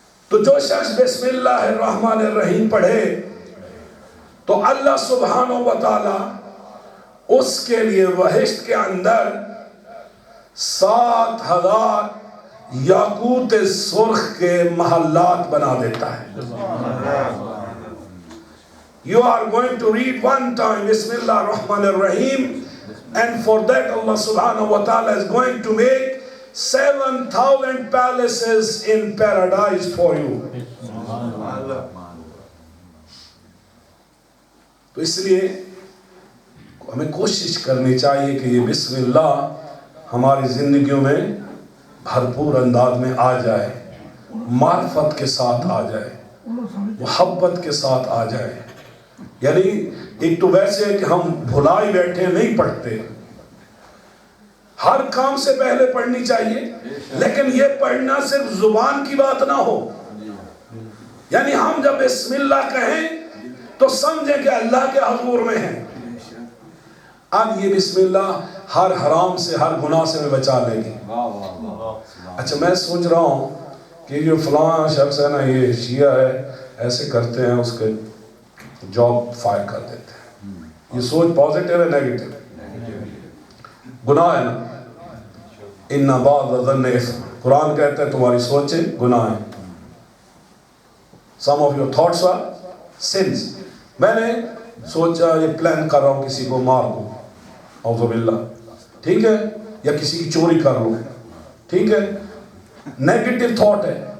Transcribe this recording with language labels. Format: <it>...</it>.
<ur>تو جو شخص بسم اللہ الرحمن الرحیم پڑھے تو اللہ سبحانہ و تعالی اس کے لیے بہشت کے اندر 7,000 یاقوت سرخ کے محلات بنا دیتا ہے.</ur> <en>You are going to read one time Bismillah ar-Rahman ar-Rahim, and for that Allah subhanahu wa ta'ala is going to make 7,000 palaces in paradise for you.</en> <ur>تو اس لیے ہمیں کوشش کرنی چاہیے کہ یہ بسم اللہ ہماری زندگیوں میں بھرپور انداز میں آ جائے، معرفت کے ساتھ آ جائے، محبت کے ساتھ آ جائے. یعنی ایک تو ویسے ہے کہ ہم بھلائی بیٹھے نہیں پڑھتے، ہر کام سے پہلے پڑھنی چاہیے، لیکن یہ پڑھنا صرف زبان کی بات نہ ہو. یعنی ہم جب بسم اللہ کہیں تو سمجھیں کہ اللہ کے حضور میں ہیں. اب یہ بسم اللہ ہر حرام سے، ہر گناہ سے میں بچا لے گی. اچھا میں سوچ رہا ہوں کہ جو فلاں شخص ہے نا، یہ شیعہ ہے، ایسے کرتے ہیں، اس کے جاب فائر کر دیتے ہیں. یہ سوچ پازیٹیو ہے نیگیٹو؟ گناہ ہے نا.</ur> <ar>ان بعض الظن اثم،</ar> <ur>قرآن کہتا ہے تمہاری سوچیں گناہ ہیں.</ur> <en>some of your thoughts are sins.</en> <ur>میں نے سوچا یہ پلان کر رہا ہوں کسی کو مار دوں، اعوذ باللہ، ٹھیک ہے، یا کسی کی چوری کر لوں، ٹھیک ہے، نیگیٹو تھاٹ ہے.</ur>